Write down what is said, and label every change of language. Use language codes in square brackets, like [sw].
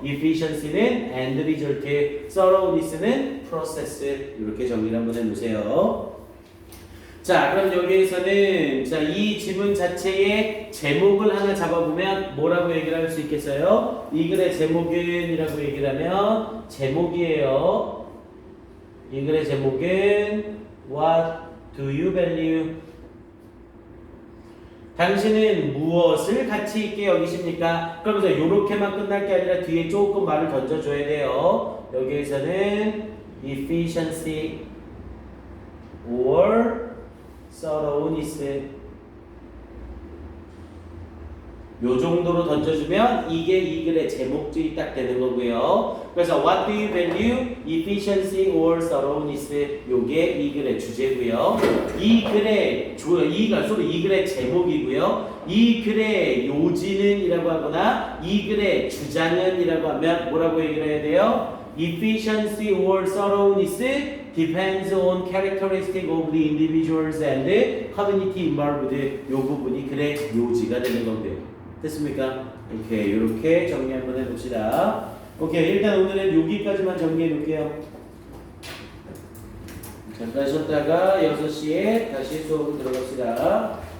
[ko] efficiency는 [en] end result, [ko] thoroughness는 process, 이렇게 정리를 한번 해보세요. 자, 그럼 여기에서는 자, 이 지문 자체의 제목을 하나 잡아보면 뭐라고 얘기를 할 수 있겠어요? 이 글의 제목은 이라고 얘기를 하면 제목이에요. 이 글의 제목은 [en] What do you value? [ko] 당신은 무엇을 가치 있게 여기십니까? 그러면서 이렇게만 끝날 게 아니라 뒤에 조금 말을 던져줘야 돼요. 여기에서는 [en] efficiency or thoroughness, [ko] 요 정도로 던져주면 이게 이 글의 제목들이 딱 되는 거고요. 그래서 [en] what do you value? efficiency or thoroughness, [ko] 요게 이 글의 주제고요. 이 글의 이 글의 제목이고요. 이 글의 요지는이라고 하거나 이 글의 주장은이라고 하면 뭐라고 얘기를 해야 돼요? [en] efficiency or thoroughness depends on characteristic of the individuals and the community involved. [ko] 요 부분이 글의 요지가 되는 건데요. 됐습니까? 오케이, 이렇게 정리 한번 해봅시다. 오케이, 일단 오늘은 여기까지만 정리해 놓을게요. 잠깐 쉬었다가 6시에 다시 수업을 들어갑시다.